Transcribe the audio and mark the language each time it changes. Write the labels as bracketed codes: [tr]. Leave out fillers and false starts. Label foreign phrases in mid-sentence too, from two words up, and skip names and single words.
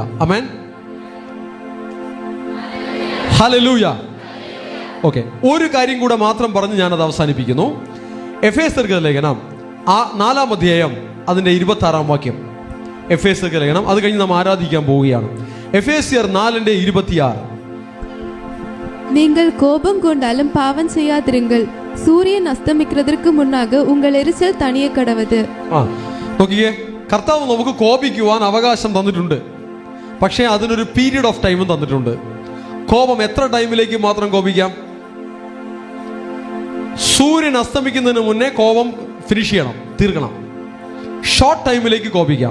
[ml] ആമേൻ. ഹല്ലേലൂയ. ഓക്കെ, ഒരു കാര്യം കൂടെ മാത്രം പറഞ്ഞ് ഞാനത് അവസാനിപ്പിക്കുന്നു. എഫേസ്യർക്ക് ലേഖനം 4-ാം അധ്യായം അതിൻ്റെ 26-ാം വാക്യം. എഫേസ്യർക്ക് ലേഖനം, അത് കഴിഞ്ഞ് നാം ആരാധിക്കാൻ പോവുകയാണ്. എഫേസ്യർ 4:26. [ta] நீங்கள் கோபம் கொண்டாலும் பாவம் செய்யாதிருங்கள், சூரியன் அஸ்தமிக்கிறதற்கு முன்னாக உங்கள் எரிச்சல் தணிய கடவது. [ml] നോക്കിയേ, കർത്താവ് നമുക്ക് കോപിക്കുവാൻ അവകാശം തന്നിട്ടുണ്ട്. പക്ഷേ അതിനൊരു [en] period of time [ml] തന്നിട്ടുണ്ട്. കോപം എത്ര ടൈമിലേക്ക് മാത്രം കോപിക്കാം? സൂര്യൻ അസ്തമിക്കുന്നതിന് മുന്നേ കോപം ഫിനിഷ് ചെയ്യണം, തീർക്കണം. [en] short time [ml] കോപിക്കാം.